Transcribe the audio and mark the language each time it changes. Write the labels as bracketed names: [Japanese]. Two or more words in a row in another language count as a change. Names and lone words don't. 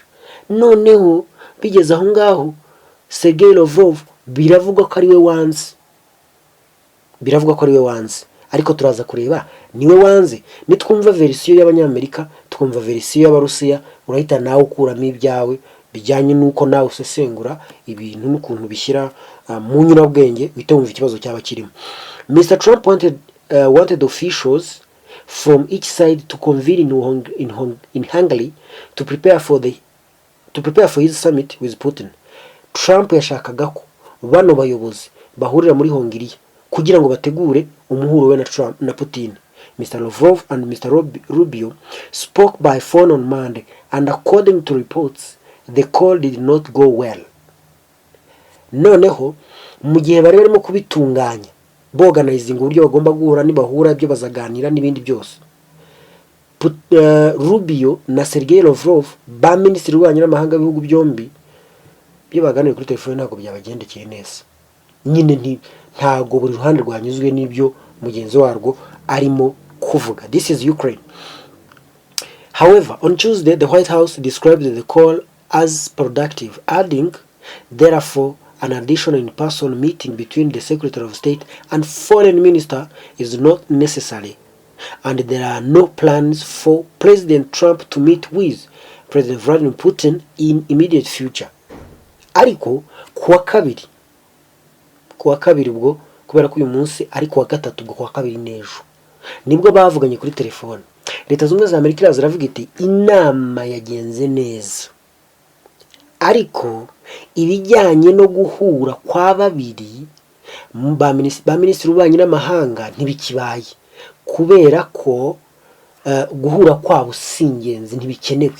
[Kinyarwanda] Noneho bigeze aho ngaho Sergei Lavrov biravuga ko ari we wanze, ariko turaza kureba niwe wanze. Nitwumva verisiyo y'Abanyamerika twumva verisiyo y'Abarusiya, urahita nawe ukuramo ibyawe bijyanye nuko nawe usesengura ibintu n'ukuntu bishyira mu nyurabwenge uhita wumva ikibazo cyaba kirimo. [English] Mr. Trump wanted officials from each side to convene in Hungary to prepare for his summit with Putin. [Kinyarwanda] Trump yashakaga ko bano bayobozi bahurira muri Hongiriya kugira ngo bategure umuhuro we na Putin. [English] Mr. Lavrov and Mr. Rubio spoke by phone on Monday, and according to reports, the call did not go well. [Kinyarwanda] Noneho mu gihe bari barimo kubitunganya boganizing uburyo bagomba guhura nibahura ibyo bazaganira n'ibindi byose, Rubio na Sergei Lavrov ba minisitiri w'ububanyi n'amahanga b'ibihugu byombi byo baganira kuri telefone ntabwo byabagendekeye neza. Nyine ntago buri ruhande rwanyuzwe n'ibyo mugenzi warwo arimo kuvuga. [English] This is Ukraine. However, on Tuesday, the White House described the call as productive, adding, therefore, an additional in-person meeting between the Secretary of State and Foreign Minister is not necessary, and there are no plans for President Trump to meet with President Vladimir Putin in immediate future. [Kinyarwanda] Ariko kuwa kabiri ubwo kubera ko uyu munsi ari kuwa gatatu ubwo kuwa kabiri n'ejo nibwo bavuganye kuri telefone. Leta z'Ubumwe za Amerika ziravuga iti inama yagenze neza, ariko ibijyanye no guhura kwa babiri ba minisitiri w'ububanyi n'amahanga ntibikibaye kubera ko guhura kwabo si ingenzi, ntibikenewe.